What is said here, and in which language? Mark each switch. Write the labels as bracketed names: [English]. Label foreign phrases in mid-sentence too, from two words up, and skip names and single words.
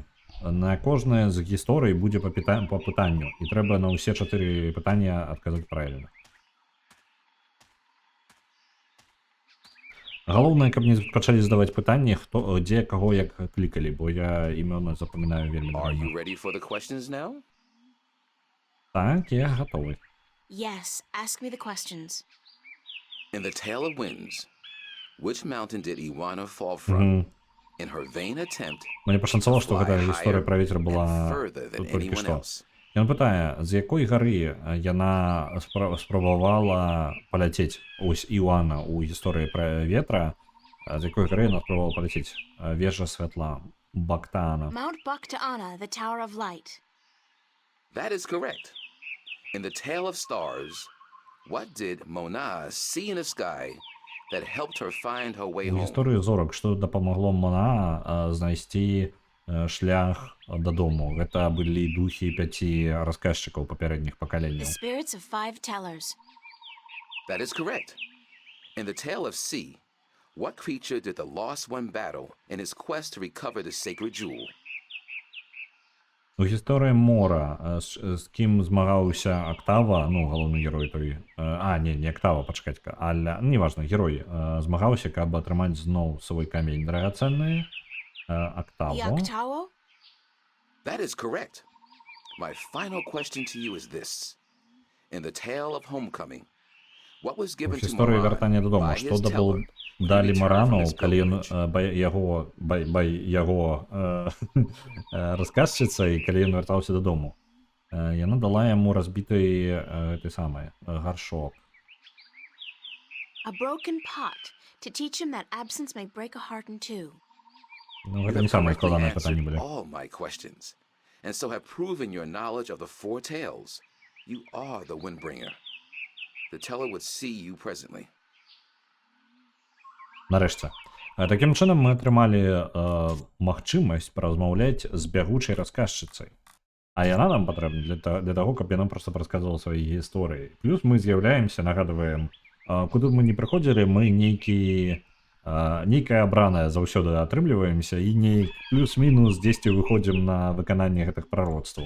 [Belarusian] На кожнае з гісторый будзе па пытанню, і трэба на ўсе 4 пытання адказаць правільна. Галоўнае, каб не пачалі задаваць пытанні, хто, дзе, каго, як клікалі, бо я імёны запамінаю вельмі [English] Are [Belarusian] дрэнна. [English] you ready for the questions now? [Belarusian] Так, я гатовы. [English] Yes, ask me the questions. In the Tale of Winds, which mountain did Iwana fall from in her vain attempt [Belarusian] Мне пашанцавала, што [English] fly [Belarusian] гэта гісторыя [English] higher [Belarusian] пра вецер [English] and [Belarusian] была [English] further than [Belarusian] тут толькі [English] anyone [Belarusian] што. [English] else? [Belarusian] Ён пытае, з якой гары яна спрабавала паляцець, ось Іоанна у гісторыі пра ветра, з якой гары яна спрабавала паляцець? Вежа святла, Бактаана. [English] Mount Bakta'ana, the Tower of Light. That is correct. In the Tale of Stars, what did Mona see in the sky that helped her find her way [Belarusian] У [English] home? [Belarusian] гісторыі зорак, што дапамагло Мона знайсці шлях дадому. Гэта былі духі 5 расказчыкаў папярэдніх [English] The [Belarusian] пакаленняў. [English] spirits of 5 tellers. That is correct. In the Tale of Sea, what creature did the Lost One battle in his quest to recover the sacred jewel? [Belarusian] У гісторыі мора, з кім змагаўся Актава, ну, галоўны герой той, не Актава, пачакаць-ка, але, неважна, герой змагаўся, каб атрымаць зноў свой камень драгацэнны, Актава. Yaktawo? [English] That is correct. My final question to you is this. In the Tale of Homecoming, what was [Belarusian] У [English] given to [Belarusian] гісторыі [English] Moran [Belarusian] вяртання дадому, [English] by [Belarusian] што [English] his teller [Belarusian] далі [English] returned [Belarusian] Марану, [English] from his [Belarusian] калі ён [English] pilgrimage? [Belarusian] яго расказчыца, і калі ён вяртаўся дадому. Яна дала яму разбіты гэты самы гаршок. [English] A broken pot to teach him that absence may break a heart in two. [Belarusian] Ну, [English] You [Belarusian] гэта [English] have [Belarusian] не самыя [English] correctly [Belarusian] складаныя [English] answered [Belarusian] пытанні былі. [English] all my questions, and so have proven your knowledge of the 4 tales. You are the Windbringer. The teller would see you presently. [Belarusian] Нарэшце. Такім чынам мы атрымалі магчымасць паразмаўляць з бягучай расказчыцай. А яна нам патрэбна для таго, каб яна проста прасказвала свае гісторыі. Плюс мы з'яўляемся, нагадваем, куды б мы не прыходзілі, мы нейкая абраная заўсёды атрымліваемся і плюс-мінус дзесьці выходзім на выкананне гэтых прароцтваў.